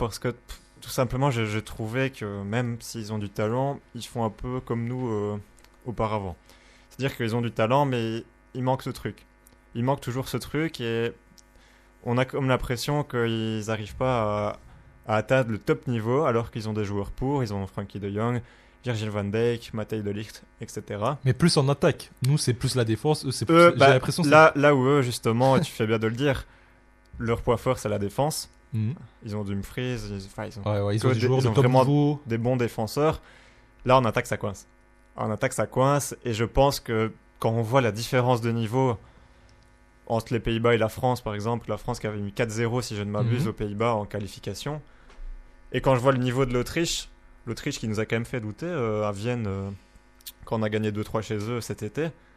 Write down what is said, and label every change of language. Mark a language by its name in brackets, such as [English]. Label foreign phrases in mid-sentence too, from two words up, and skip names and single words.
[French] Parce que tout simplement, j'ai trouvé que même s'ils ont du talent, ils font un peu comme nous auparavant. C'est-à-dire qu'ils ont du talent, mais il manque ce truc. Il manque toujours ce truc, et on a comme l'impression qu'ils n'arrivent pas à atteindre le top niveau, alors qu'ils ont des joueurs pour. Ils ont Frankie de Jong, Virgil van Dijk, Matthijs de Ligt, etc. Mais plus en attaque. Nous, c'est plus la défense. Eux, c'est plus... J'ai l'impression là où eux, justement, tu fais bien de le dire, leur point fort, c'est la défense. Ils ont Dumfries, ils ont des joueurs de top vraiment niveau, des bons défenseurs. Là, en attaque, ça coince. Et je pense que quand on voit la différence de niveau entre les Pays-Bas et la France, par exemple, la France qui avait mis 4-0, si je ne m'abuse, aux Pays-Bas en qualification, et quand je vois le niveau de l'Autriche qui nous a quand même fait douter à Vienne, quand on a gagné 2-3 chez eux cet été,